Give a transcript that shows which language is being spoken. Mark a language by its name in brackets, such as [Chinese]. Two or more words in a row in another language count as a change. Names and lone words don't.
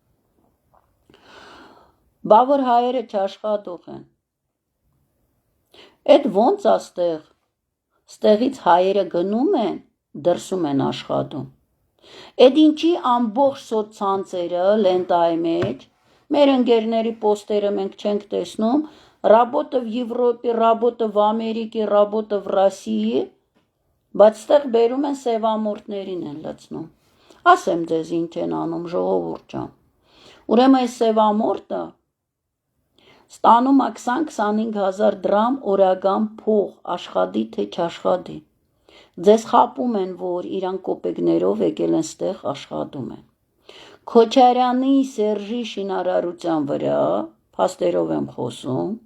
[Armenian] Բա որ հայերը չաշխատող են։ Այդ ոնց է ստեղից հայերը գնում են, դրսում են աշխատում։ Այդ ինչի ամբողջ սոցցանցերը լենտայի մեջ, մեր ընկերների պոստերը մենք չենք տեսնում, [Russian] работа в Европе, работа в Америке, работа в России, [Armenian] բայց ստեղ բերում են սևամորթներին են լցնում։ Ասեմ ձեզ ինչ են անում ժողովուրդ ջան։ Ուրեմն այս սևամորթը ստանում է 20-25 հազար դրամ օրական փող, աշխատի թե չաշխատի։ Ձեզ խապում են, որ իրան կոպեկներով եկել են ստեղ աշխատում են։ Քոչարյանի Սերժի շինարարության վրա, փաստերով եմ խոսում,